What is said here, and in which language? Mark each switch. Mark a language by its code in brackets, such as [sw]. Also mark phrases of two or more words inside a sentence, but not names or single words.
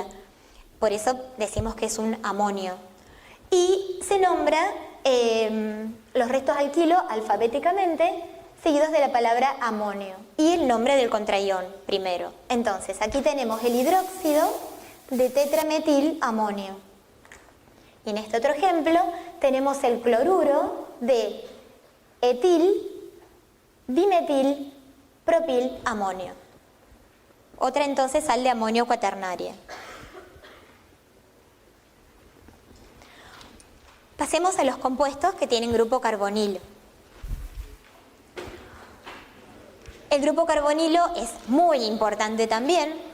[es] Por eso decimos que es un amonio. Y se nombra los restos alquilo alfabéticamente, seguidos de la palabra amonio. Y el nombre del contraión primero. Entonces, aquí tenemos el hidróxido de tetrametil amonio. Y en este otro ejemplo tenemos el cloruro de etil dimetil propil amonio. Otra entonces sal de amonio cuaternaria. Pasemos a los compuestos que tienen grupo carbonilo. El grupo carbonilo es muy importante también.